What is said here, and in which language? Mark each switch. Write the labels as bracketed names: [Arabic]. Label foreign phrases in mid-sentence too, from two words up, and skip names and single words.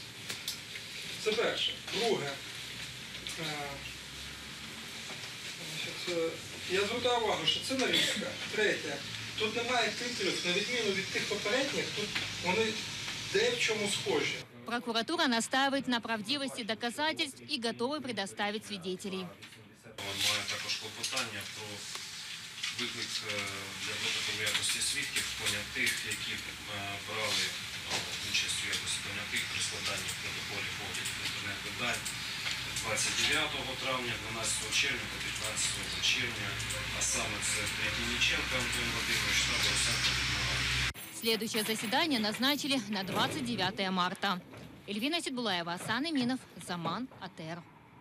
[Ukrainian] Це перше. Друге. Я звертаю увагу, що це нарізка. Третє. Тут немає титрів, на відміну від тих попередніх, тут вони де в чому схожі. [Russian] Прокуратура настаивает на правдивости доказательств и готова предоставить свидетелей. [Ukrainian] Має також клопотання про виклик для допиту в якості свідків понятих, які брали участь у якості понятих при складанні протоколів оглядів інтернет видань 29 травня, 12 червня та 15 червня, а саме це Третьяніченко Антон Вадимович та Борисенко Людмила. [Russian] Следующее заседание назначили на 29 марта. Эльвина Сидбулаева, Асан Иминов, Заман, АТР.